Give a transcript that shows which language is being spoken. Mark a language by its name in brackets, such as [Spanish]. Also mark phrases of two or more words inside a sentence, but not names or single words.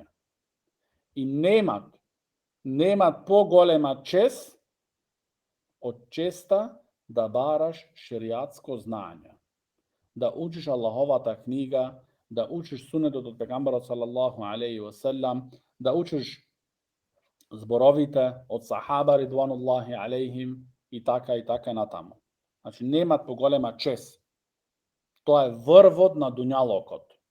[Macedonian] И немат поголема чест од честа да бараш шеријатско знаење. Да учиш Аллаховата книга, да учиш сунетот од пегамберот [Arabic] صلى الله عليه وسلم, [Macedonian] да учиш зборовите од сахаба [Arabic] رضوان الله عليهم [Macedonian] и така натаму. Значи немат поголема чест. Тоа е врвот на дуњалокот.